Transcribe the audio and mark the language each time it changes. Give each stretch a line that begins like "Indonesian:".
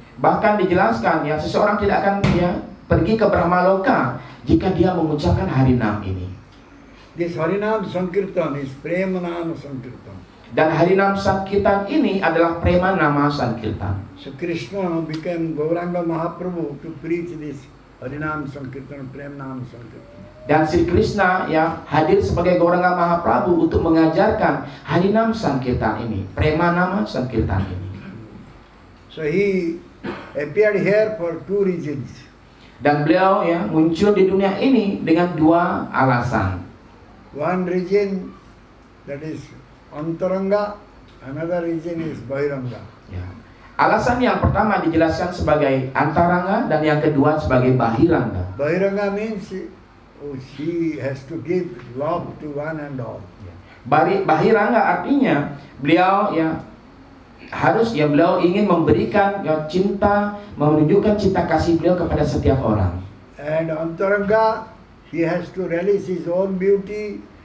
Indonesian: Bahkan dijelaskan ya seseorang tidak akan ya pergi ke Brahmaloka jika dia mengucapkan Harinam ini.
English: This Harinam Sankirtan is Premanama Sankirtan.
Indonesian: Dan Harinam Sankirtan ini adalah Prema Nama Sankirtan.
English: So Krishna became Gauranga Mahaprabhu to preach this Harinam Sankirtan, Premanama Sankirtan.
Indonesian: Dan Sri Krishna ya hadir sebagai Gauranga Mahaprabhu untuk mengajarkan Harinam Sankirtan ini, Prema Nama Sankirtan ini.
English: So he appeared here for 2 reasons.
Indonesian: Dan beliau ya muncul di dunia ini dengan 2 alasan.
English: One reason that is Antaranga, another reason is Bahiranga.
Indonesian: Ya. Alasan yang pertama dijelaskan sebagai antaranga dan yang kedua sebagai bahiranga.
English: Bahiranga means she has to give love to one and all.
Indonesian: Bahiranga artinya beliau ya harus ya beliau ingin memberikan ya cinta, menunjukkan cinta kasih beliau kepada setiap orang.
English: And Antaranga, he has to release his own beauty.